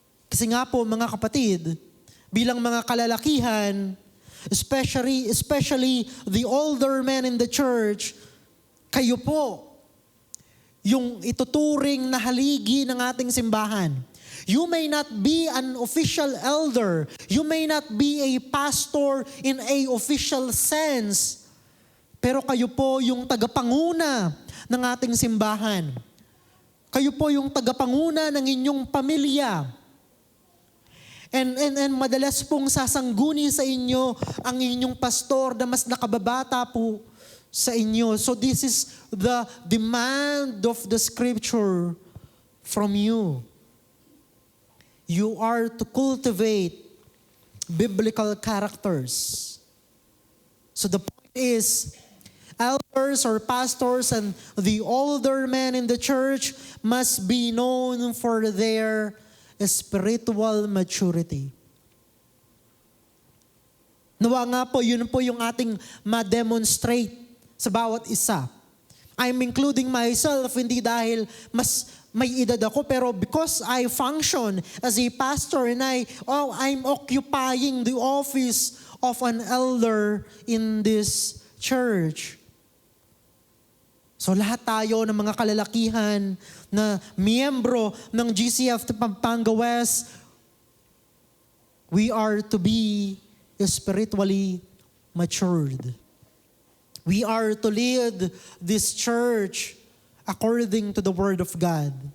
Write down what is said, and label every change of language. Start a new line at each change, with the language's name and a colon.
Filipino: Kasi nga po mga kapatid, bilang mga kalalakihan,
English: especially the older men in the church,
Filipino: kayo po yung ituturing na haligi ng ating simbahan.
English: You may not be an official elder. You may not be a pastor in a official sense.
Filipino: Pero kayo po yung tagapanguna ng ating simbahan. Kayo po yung tagapanguna ng inyong pamilya.
English: And
Filipino: madalas pong sasangguni sa inyo ang inyong pastor na mas nakababata po sa inyo.
English: So this is the demand of the Scripture from you. You are to cultivate biblical characters. So the point is, elders or pastors and the older men in the church must be known for their spiritual maturity.
Filipino: Nawa nga po, yun po yung ating ma-demonstrate sa bawat isa.
English: I'm including myself,
Filipino: hindi dahil mas may edad ako, pero
English: because I function as a pastor and I'm occupying the office of an elder in this church.
Filipino: So lahat tayo ng mga kalalakihan na miyembro ng GCF Pampanga West,
English: we are to be spiritually matured. We are to lead this church according to the Word of God.